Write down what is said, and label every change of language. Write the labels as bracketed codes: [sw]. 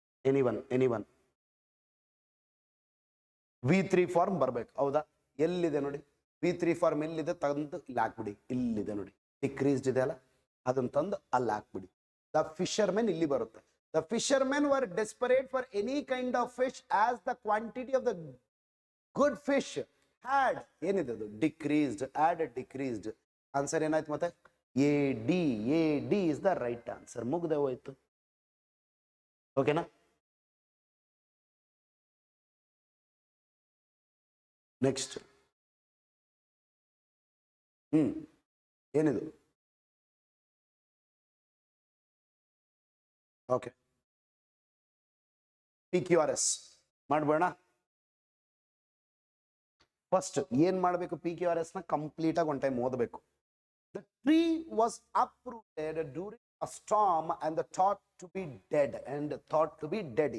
[kn] Anyone V3 form ಬರ್ಬೇಕು, ಹೌದಾ? ಎಲ್ಲಿದೆ ನೋಡಿ V3 ಫಾರ್ಮ್? ಎಲ್ಲಿದೆ? ತಂದು ಇಲ್ಲಿ ಹಾಕ್ಬಿಡಿ. ಇಲ್ಲಿದೆ ನೋಡಿ, ಡಿಕ್ರೀಸ್ಡ್ ಇದೆ ಅಲ್ಲ, ಅದನ್ನ ತಂದು ಅಲ್ಲಿ ಹಾಕ್ಬಿಡಿ. ದ ಫಿಶರ್ಮೆನ್ ಇಲ್ಲಿ ಬರುತ್ತೆ. [en] The fishermen were desperate for any kind of fish, as the quantity of the good fish had [kn] ಏನಿದೆ ಅದು? ಡಿಕ್ರೀಸ್ಡ್. ಡಿಕ್ರೀಸ್ಡ್. ಆನ್ಸರ್ ಏನಾಯ್ತು ಮತ್ತೆ? [en] A D is the right answer. [kn] ಮುಗ್ದೆ ಹೋಯ್ತು. ಓಕೆನಾ? ನೆಕ್ಸ್ಟ್ ಏನಿದು? Okay, PQRS ಮಾಡ್ಬೋಣ. ಫಸ್ಟ್ ಏನ್ ಮಾಡಬೇಕು? PQRS ನ ಕಂಪ್ಲೀಟ್ ಆಗಿ ಒನ್ ಟೈಮ್ ಓದಬೇಕು. [en] The tree was uprooted during a storm and thought to be dead.